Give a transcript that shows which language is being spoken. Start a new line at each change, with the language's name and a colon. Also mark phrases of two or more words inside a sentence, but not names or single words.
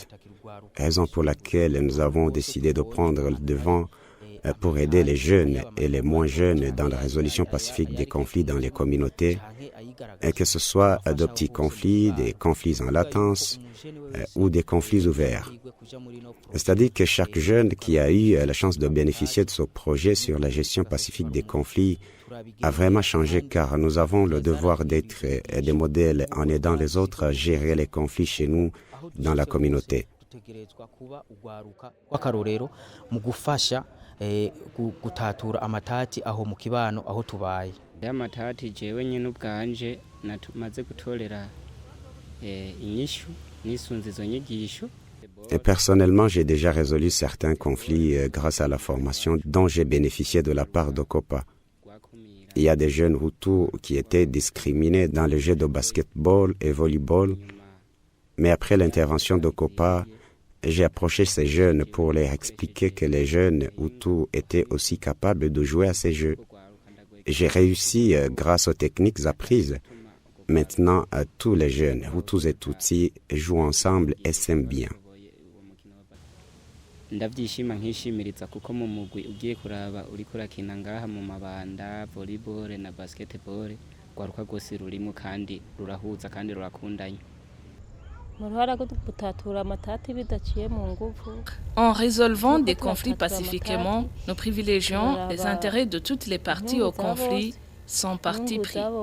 French: raison pour laquelle nous avons décidé de prendre le devant pour aider les jeunes et les moins jeunes dans la résolution pacifique des conflits dans les communautés, et que ce soit de petits conflits, des conflits en latence ou des conflits ouverts. C'est-à-dire que chaque jeune qui a eu la chance de bénéficier de ce projet sur la gestion pacifique des conflits a vraiment changé, car nous avons le devoir d'être des modèles en aidant les autres à gérer les conflits chez nous dans la communauté.
Rundi: Gutatura amatati aho mu kibano aho tubaye amatati jewe nyine ubwanje natumaze gutorera inyishu nisunze izo nyigisho.
French: Et personnellement, j'ai déjà résolu certains conflits grâce à la formation dont j'ai bénéficié de la part de Copa. Il y a des jeunes Hutus qui étaient discriminés dans les jeux de basketball et volleyball, mais après l'intervention de Copa, j'ai approché ces jeunes pour leur expliquer que les jeunes Hutus étaient aussi capables de jouer à ces jeux. J'ai réussi grâce aux techniques apprises. Maintenant, tous les jeunes Hutus et Tutsi jouent ensemble et s'aiment bien.
Rundi: Ndavyishima nkishimiriza kuko mu mugwi ugiye kuraba uriko urakina ngaha mu mabanda volleyball na basketball rwaruka rwose rurimo kandi rurahuza kandi rurakundanye.
French: En résolvant des conflits pacifiquement, nous privilégions les intérêts de toutes les parties au conflit sans parti pris.